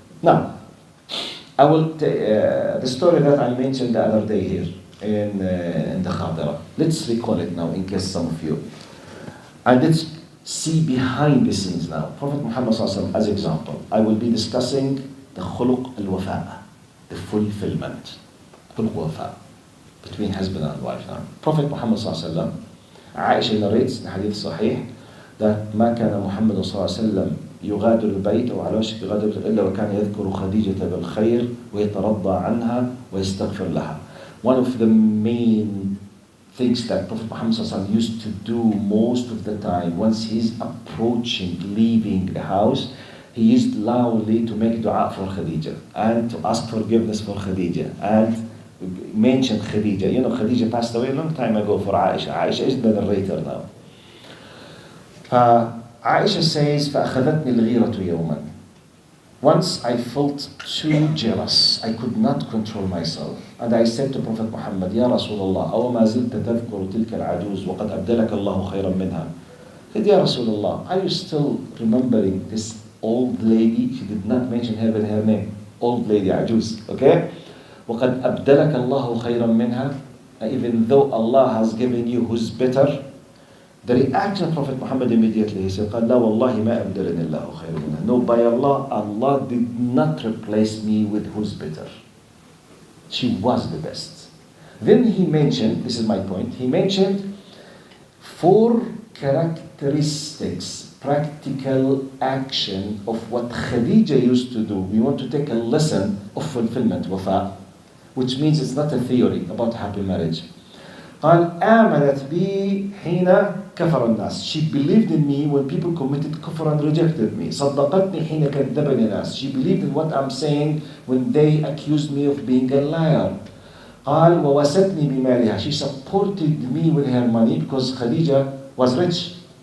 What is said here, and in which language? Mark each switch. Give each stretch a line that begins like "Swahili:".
English: Now, I will the story that I mentioned the other day here in the Khadira. Let's recall it now in case some of you. And let's see behind the scenes now. Prophet Muhammad sallallahu alaihi wasallam as example. I will be discussing the khuluq al-wafa, the fulfillment, khuluq wafa between husband and wife. Now, Prophet Muhammad sallallahu alaihi wasallam, Aisha narrates the hadith sahih that
Arabic: ما كان محمد صلى الله عليه وسلم يغادر البيت أو على وشك يغادر إلا وكان يذكر خديجة بالخير ويترضى عنها ويستغفر لها.
English: One of the main things that Prophet Muhammad صلى الله عليه وسلم used to do most of the time, once he's approaching, leaving the house, he used loudly to make dua for Khadija and to ask forgiveness for Khadija and mention Khadija. You know, Khadija passed away a long time ago for Aisha. Aisha is the narrator now. Aisha says,
Arabic: فَأَخَذَتْنِي الْغِيرَةُ يَوْمًا.
English: Once I felt too jealous. I could not control myself. And I said to Prophet Muhammad,
Arabic: يا رسول الله, أو ما زلت تذكر تلك العجوز وقد أبدلك الله خيرا منها.
English: I said,
Arabic: يا رسول الله,
English: are you still remembering this old lady? She did not mention her by her name. Old lady, عجوز. Okay?
Arabic: وقد أبدلك الله خيرا منها.
English: Even though Allah has given you who's better. The reaction of Prophet Muhammad immediately, he said,
Arabic: قال لا والله ما أبدلني الله خير منها.
English: No, by Allah, Allah did not replace me with who's better. She was the best. Then he mentioned, this is my point, he mentioned 4 characteristics, practical action of what Khadija used to do. We want to take a lesson of fulfillment, wafa, which means it's not a theory about happy marriage.
Arabic: قال آمنت بي حين كفر الناس.
English: She believed in me when people committed kufr and rejected me.
Arabic: صدقتني حين كذبني الناس.
English: She believed in what I'm saying when they accused me of being a liar.
Arabic: قال ووستني بمالها.
English: She supported me with her money because Khadija was rich.